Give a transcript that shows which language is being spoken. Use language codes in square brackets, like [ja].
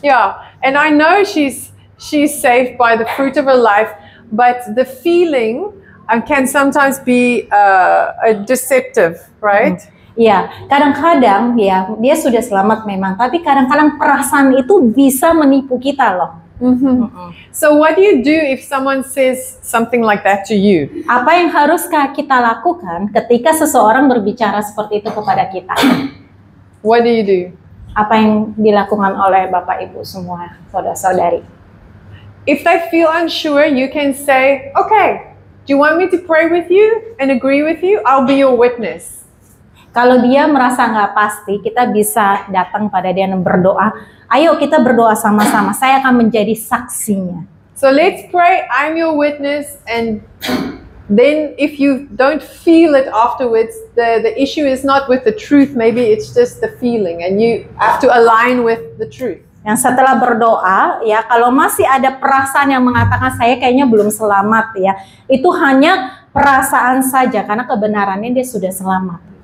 [en] Yeah, and I know she's saved by the fruit of her life, but the feeling can sometimes be deceptive, right? [id] Ya, kadang-kadang ya dia sudah selamat memang, tapi kadang-kadang perasaan itu bisa menipu kita loh. [en] So what do you do if someone says something like that to you? [id] Apa yang harus kita lakukan ketika seseorang berbicara seperti itu kepada kita? [en] What do you do? [id] Apa yang dilakukan oleh Bapak Ibu semua, saudara-saudari? [en] If they feel unsure, you can say, okay, do you want me to pray with you and agree with you? I'll be your witness. [id] Kalau dia merasa nggak pasti, kita bisa datang pada dia dan berdoa. Ayo kita berdoa sama-sama, saya akan menjadi saksinya. [en] So let's pray, I'm your witness, and then if you don't feel it afterwards, the issue is not with the truth, maybe it's just the feeling, and you have to align with the truth. [id] Yang setelah berdoa, ya kalau masih ada perasaan yang mengatakan saya kayaknya belum selamat ya, itu hanya perasaan saja karena kebenarannya dia sudah selamat.